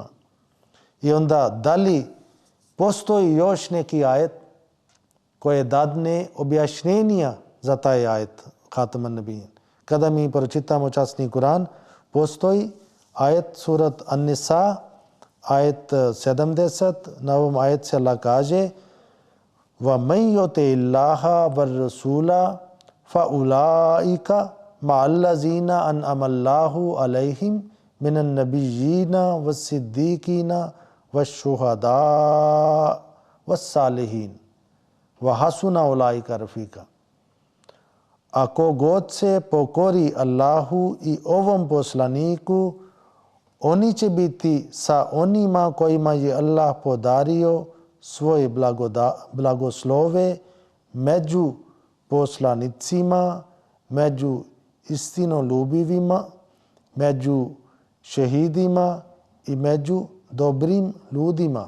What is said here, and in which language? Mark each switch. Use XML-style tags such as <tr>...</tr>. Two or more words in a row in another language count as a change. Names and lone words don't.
<bs>I onda da li postoji još neki ajet koje dadne objašnjenja za taj ajet</bs> <ar>خاتم النبيين.</ar> <bs>Kada mi pročitamo časni Kur'an, postoji ajet surat An-Nisa, ajet 70, na ovom ajet se Allah kaže</bs> <ar>وَمَنْ يُطِعِ اللَّهَ وَالرَّسُولَ فَأُولَٰئِكَ مَعَ الَّذِينَ أَنْعَمَ اللَّهُ عَلَيْهِمْ مِنَ النَّبِيِّينَ وَالصِّدِّيقِينَ وَالشُّهَدَاءِ وَالصَّالِحِينَ وَحَسُنَ أُولَٰئِكَ رَفِيقًا.</ar> <bs>Ako god se pokori Allahu i ovom poslaniku, oni će biti sa onima kojima je Allah podario svoje blagoslove među poslanicima, među istinoljubivima, među šehidima i među dobrim ljudima.</bs>